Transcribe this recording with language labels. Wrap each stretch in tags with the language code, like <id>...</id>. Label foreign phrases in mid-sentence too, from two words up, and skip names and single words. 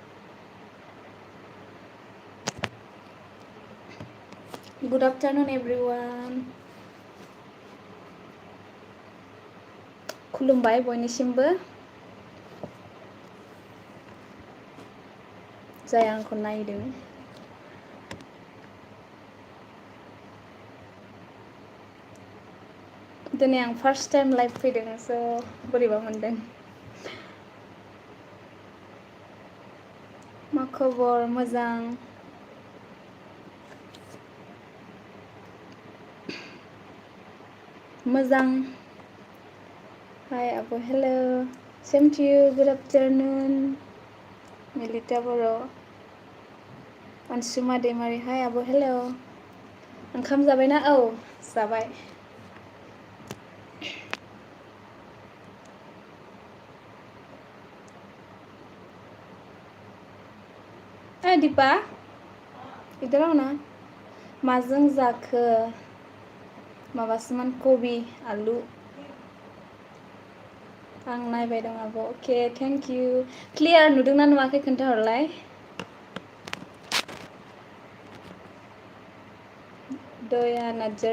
<en>Good afternoon, everyone.</en> <brx>खुलुमबाय बयनिसिमबो जाय आंखौ नायदों। दिनै आं फार्स्ट टाइम लाइभ फैदों स' बोरैबा मोनदों। मा खबर? मोजां। मोजां।</brx> <en>Hi, Abu. Hello. Same to you. Good afternoon. Melita Boro. Ansuma Demari. Hi, Abu. Hello.</en> <brx>ओंखाम जाबायना? औ जाबाय।</brx> <hi>दीपा इधर आओ ना।</hi> <brx>माजों जाखो? माबासोमोन कबि आलु। आं नायबाय दं आब'।</brx> <en>okay thank you.</en> <brx>क्लियार नुदोंना नुवाखै खोन्थाहरलाय। दया नार्जारि।</brx>